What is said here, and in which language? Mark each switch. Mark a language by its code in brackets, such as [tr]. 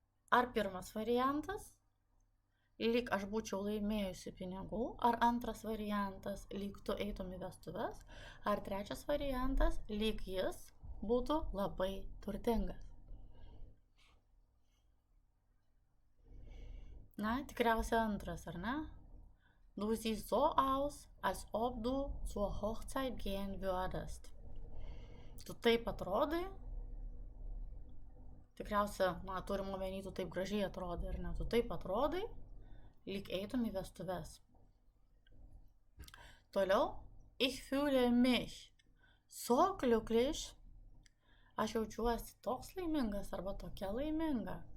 [lt] Ar pirmas variantas, lyg aš būčiau laimėjusi pinigų, ar antras variantas, lyg tu eitum į vestuves, ar trečias variantas, lyg jis būtų labai turtingas. Na, tikriausiai antras, ar ne? [de] Du siehst so aus, als ob du zur Hochzeit gehen würdest. [lt] Tu taip atrodai, tikriausia, turim omeny, tu taip gražiai atrodai, ar ne? Tu taip atrodai, lyg eitum į vestuves. Toliau, [de] ich fühle mich so glücklich. [lt] Aš jaučiuosi toks laimingas arba tokia laiminga.